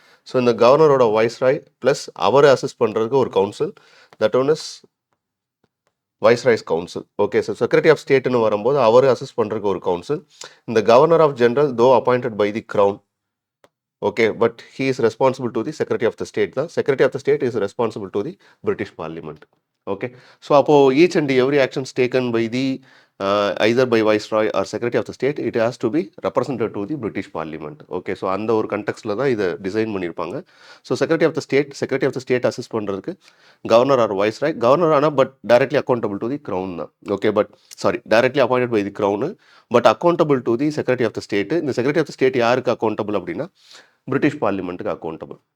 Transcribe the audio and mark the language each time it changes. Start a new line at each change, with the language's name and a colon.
Tamil: So இந்த கவர்னரோட viceroy plus அவரை assist பண்ணுறதுக்கு ஒரு council,
English: That one is viceroy's council. Okay, so secretary of ஸ்டேட்னு
Tamil: வரும்போது அவர் அசிஸ்ட் பண்ணுறதுக்கு ஒரு கவுன்சில்.
English: இந்த governor of general though appointed by the crown, okay, but he is responsible to the secretary of the state தான். Secretary of the state is responsible to the British parliament. Okay, so
Tamil: அப்போது
English: Each and every actions taken by the either by viceroy or secretary of the state, it has to be represented to the British Parliament.
Tamil: Okay, so அந்த ஒரு கண்டெக்ஸ்டில் தான் இதை design பண்ணியிருப்பாங்க. So secretary of the state assist பண்ணுறதுக்கு governor R viceroy, governor ஆனால்
English: but directly accountable to the crown
Tamil: தான்.
English: Okay, but sorry, directly appointed by the crown, but accountable to the secretary of the state.
Tamil: இந்த secretary of the state யாருக்கு accountable அப்படின்னா British பார்லிமெண்ட்டுக்கு accountable.